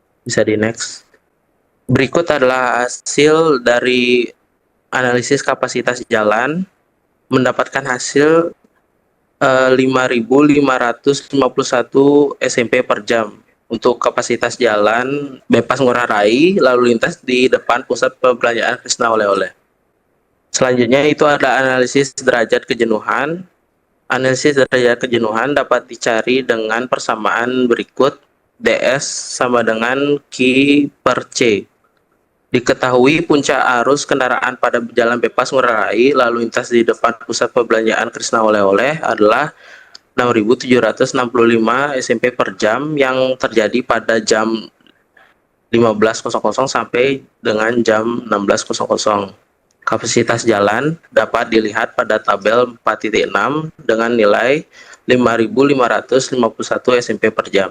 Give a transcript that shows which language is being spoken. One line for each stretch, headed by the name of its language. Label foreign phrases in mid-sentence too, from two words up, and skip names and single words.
Indonesian: Bisa di next. Berikut adalah hasil dari analisis kapasitas jalan, mendapatkan hasil 5.551 SMP per jam untuk kapasitas jalan bebas ngurah rai lalu lintas di depan pusat perbelanjaan Krisna Oleh-oleh. Selanjutnya itu ada analisis derajat kejenuhan. Analisis derajat kejenuhan dapat dicari dengan persamaan berikut. DS sama dengan Q per C. Diketahui puncak arus kendaraan pada jalan bebas ngurah rai lalu lintas di depan pusat perbelanjaan Krisna Oleh-oleh adalah 6.765 SMP per jam yang terjadi pada jam 15.00 sampai dengan jam 16.00. Kapasitas jalan dapat dilihat pada tabel 4.6 dengan nilai 5.551 SMP per jam.